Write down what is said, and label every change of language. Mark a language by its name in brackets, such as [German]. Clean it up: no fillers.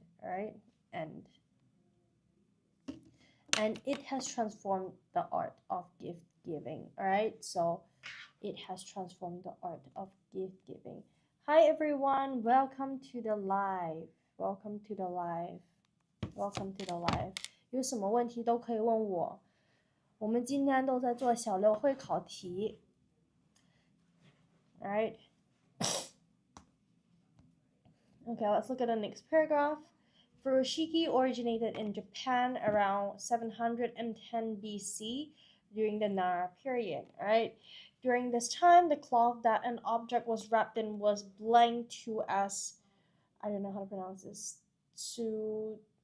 [English] All right, and it has transformed the art of gift giving. All right, so it has transformed the art of gift giving. Hi everyone, welcome to the live. Welcome to the live. Welcome to the live. [Chinese] 有什么问题都可以问我。我们今天都在做小六会考题。 [English] All right. Okay, let's look at the next paragraph. Furoshiki originated in Japan around 710 BC during the Nara period. All right. During this time, the cloth that an object was wrapped in was blank to as, I don't know how to pronounce this, tsutsumi.